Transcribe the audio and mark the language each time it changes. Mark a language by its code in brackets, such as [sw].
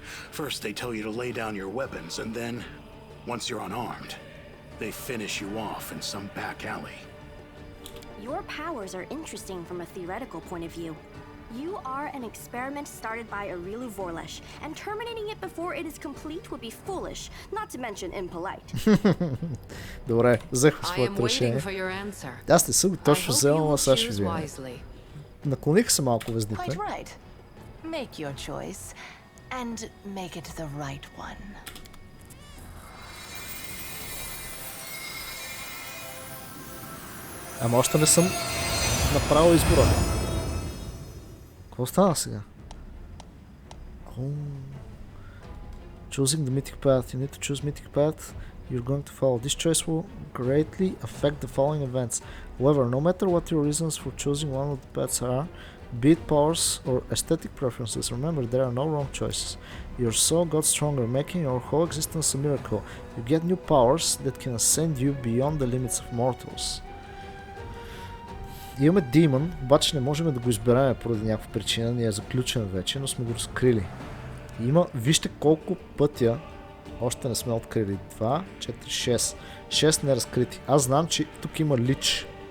[en] First they tell you to lay down your weapons, and then, once you're unarmed, they finish you off in some back alley. Your powers are interesting from a theoretical point of view. You are an experiment started by Arilu Vorlesh, and terminating it before it is complete would be foolish, not to mention impolite. [bg] Добре, взех своето решение. Аз не съм го точно взел, но сега ще взема. Наклоних се малко везните. [en] Quite right. Make your choice and make it the right one. [bg] Ама още не съм направил избора. Какво стана сега? [en] Choosing the mythic path. You need to choose mythic path you're going to follow. This choice will greatly affect the following events. However, no matter what your reasons for choosing one of the paths are, be it powers or aesthetic preferences, remember there are no wrong choices. Your soul got stronger, making your whole existence a miracle. You get new powers that can ascend you beyond the limits of mortals. [bg] Имаме демон, обаче не можем да го изберем поради някаква причина, ни е заключен вече, но сме го разкрили. Има, вижте колко пътя още не сме открили. 2, 4, 6. 6 неразкрити. Аз знам, че тук има лич.